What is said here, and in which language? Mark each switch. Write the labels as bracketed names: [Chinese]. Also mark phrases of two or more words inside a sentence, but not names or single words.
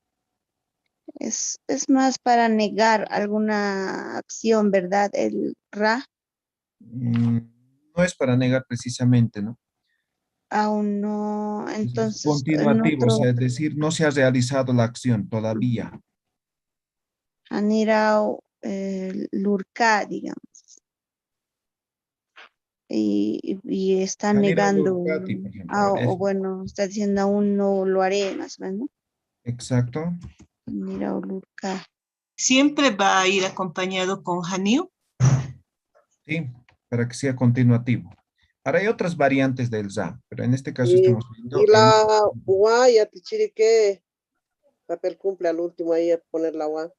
[Spanish] Es más para negar alguna acción, ¿verdad? El ra, Mm, no es para negar precisamente, ¿no? aún no. Es Entonces, en continuativo, o otro, sea, es decir, no se ha realizado la acción todavía. [Aymara] Hanira lurka, [Spanish] digamos. Y está [Aymara] Hanira [Spanish] negando, lurkati, por ejemplo. A ver, o bueno, está diciendo aún no lo haré, más o menos. exacto. [Aymara] Hanira lurka. [Spanish] ¿Siempre va a ir acompañado con Haniu? Sí, para que sea continuativo. Ahora hay otras variantes del za, pero en este caso Y, estamos y viendo el... la UA, ya te chiri qué papel cumple al último ahí a poner la UA.